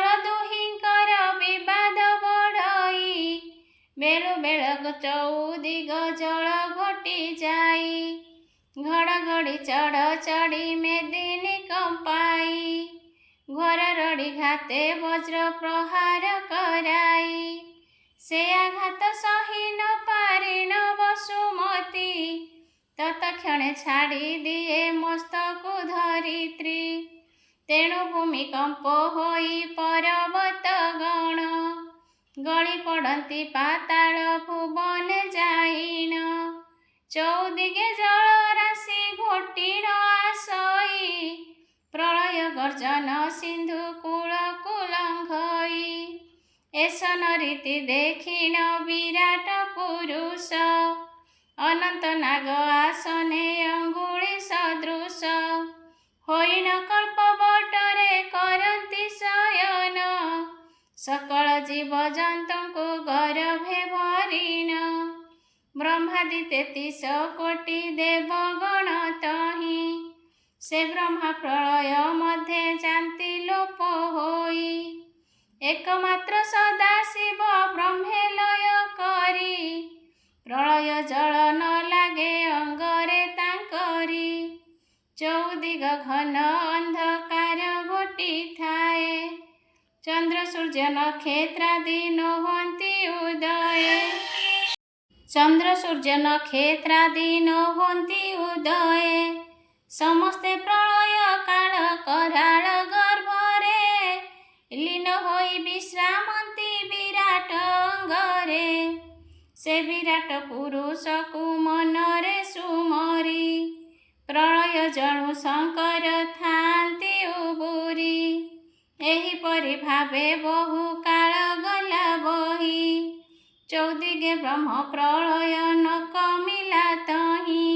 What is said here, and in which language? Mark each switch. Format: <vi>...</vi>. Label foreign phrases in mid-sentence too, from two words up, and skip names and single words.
<or>ଦୁହିଙ୍କର ବିବାଦ ବଢ଼ଇ ବେଳୁ ବେଳ ଚୌଦିଗ ଜଳ ଘଟି ଯାଇ ଘଡ଼ଘଡ଼ି ଚଢ଼ ଚଢ଼ି ମେଦିନୀ କମ୍ପାଇ ଘୋର ରଡ଼ି ଘାତେ ବଜ୍ର ପ୍ରହାର କରାଇ ସେ ଆଘାତ ସହି ନ ପାରିଣ ବସୁମତୀ ତତ୍କ୍ଷଣେ ଛାଡ଼ି ଦିଏ ମସ୍ତକୁ ଧରିତ୍ରୀ ତେଣୁ ଭୂମିକମ୍ପ ହୋଇ ପର୍ବତ ଗଣ ଗଳି ପଡ଼ତି ପାତାଳ ଭୁବନ ଯାଇନ ଚୌଦିଗେ ଜଳ ରାଶି ଘୋଟିଣ ଆସଇ ପ୍ରଳୟ ଗର୍ଜନ ସିନ୍ଧୁ କୂଳ କୁଳଙ୍ଘଇ ଏସନ ରୀତି ଦେଖିଣ ବିରାଟ ପୁରୁଷ ଅନନ୍ତ ନାଗ ଆସନେ ଅଙ୍ଗୁଳି ସଦୃଶ ହୋଇନ କଳ୍ପ ବଟରେ କରତି ଶୟନ ସକଳ ଜୀବ ଜନ୍ତୁ ଗର୍ଭେ ଭରିଣ ବ୍ରହ୍ମାଦି 33 କୋଟି ଦେବଗଣ ତହି ସେ ବ୍ରହ୍ମା ପ୍ରଳୟ ମଧ୍ୟ ଜାନତି ଲୋପ ହୋଇ ଏକମାତ୍ର ସଦାଶିବ ବ୍ରହ୍ମେ ଲୟ କରି ପ୍ରଳୟ ଜଳ ନ ଲାଗେ ଅଙ୍ଗରେ ତାଙ୍କରି ଚୌଦିଗ ଘନ ଅନ୍ଧକାର ଘୋଟି ଥାଏ ଚନ୍ଦ୍ର ସୂର୍ଯ୍ୟ ନକ୍ଷତ୍ରାଦି ନୋହନ୍ତି ଉଦୟ ଚନ୍ଦ୍ର ସୂର୍ଯ୍ୟ ନକ୍ଷତ୍ରାଦି ନୋହନ୍ତି ଉଦୟ ସମସ୍ତେ ପ୍ରଳୟ କାଳ କରାଳ ଗର୍ଭରେ ଲୀନ ହୋଇ ବିଶ୍ରାମନ୍ତି ବିରାଟ ଅଙ୍ଗରେ ସେ ବିରାଟ ପୁରୁଷକୁ ମନରେ ସୁମରି ପ୍ରଳୟ ଜଣୁ ଶଙ୍କର ଥାନ୍ତି ଉବୁରି। ଏହିପରି ଭାବେ ବହୁ କାଳ ଗଲା ବହି ଚୌଦିଗେ ବ୍ରହ୍ମ ପ୍ରଳୟ ନ କମିଲା ତହିଁ।</or>